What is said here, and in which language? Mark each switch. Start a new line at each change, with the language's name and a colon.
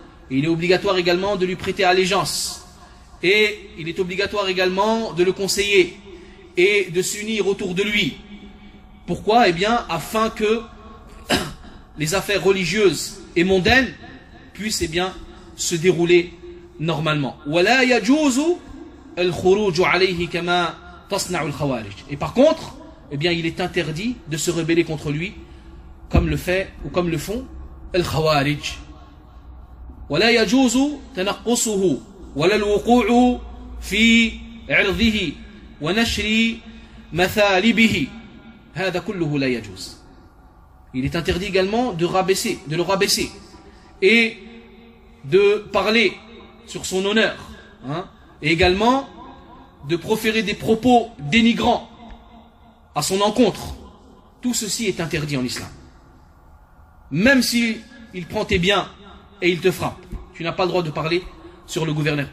French: Et il est obligatoire également de lui prêter allégeance. Et il est obligatoire également de le conseiller et de s'unir autour de lui. Pourquoi? Eh bien, afin que les affaires religieuses et mondaines puissent, eh bien, se dérouler normalement.
Arabic: وَلَا يَجُوزُ الخروج عليه كما تصنع الخوارج.
French: Et par contre, eh bien, il est interdit de se rebeller contre lui comme le fait ou comme le font les khawarij.
Arabic: ولا يجوز تنقصه ولا الوقوع في عرضه ونشر مثالبه هذا كله لا يجوز.
French: Il est interdit également de le rabaisser et de parler sur son honneur, et également de proférer des propos dénigrants à son encontre. Tout ceci est interdit en islam. Même s'il prend tes biens et il te frappe, tu n'as pas le droit de parler sur le gouverneur.